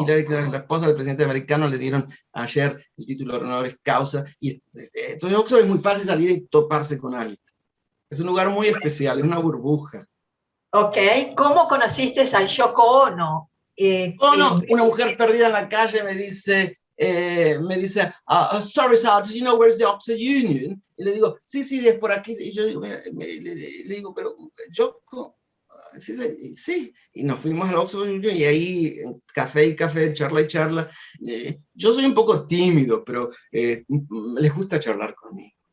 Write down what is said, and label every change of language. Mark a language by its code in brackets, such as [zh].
[es] Hillary, la esposa del presidente americano, le dieron ayer el título de honoris causa. Y entonces Oxford es muy fácil salir y toparse con alguien. Es un lugar muy especial, es una burbuja. Ok, ¿cómo conociste a Yoko Ono? Una mujer perdida en la calle me dice, me dice, [en] sorry, sir, do you know where's the Oxford Union? [es] Y le digo, sí, es por aquí. Y yo digo, le digo, pero yo, sí. Y nos fuimos al Oxford Union y ahí, café y café, charla y charla. Yo soy un poco tímido, pero les gusta charlar conmigo.